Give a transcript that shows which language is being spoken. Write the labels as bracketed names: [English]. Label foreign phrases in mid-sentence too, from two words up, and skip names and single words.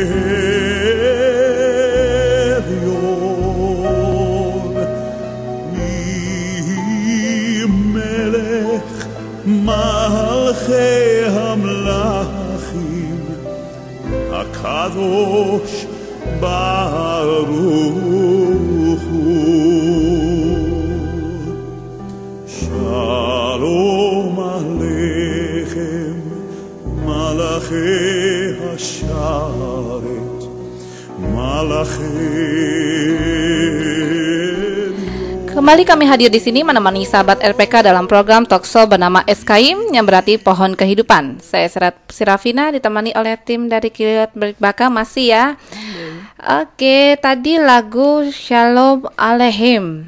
[Hebrew] מלכי המלכים הקדוש ברוך הוא. שלום עליכם. מלאכי השרת, מלאכי [Indonesian] Kembali kami hadir di sini menemani sahabat RPK dalam program talkshow bernama SKIM yang berarti pohon kehidupan. Saya Sirafina ditemani oleh tim dari Kilat Berbaka masih ya. Oke, tadi lagu Shalom Aleichem.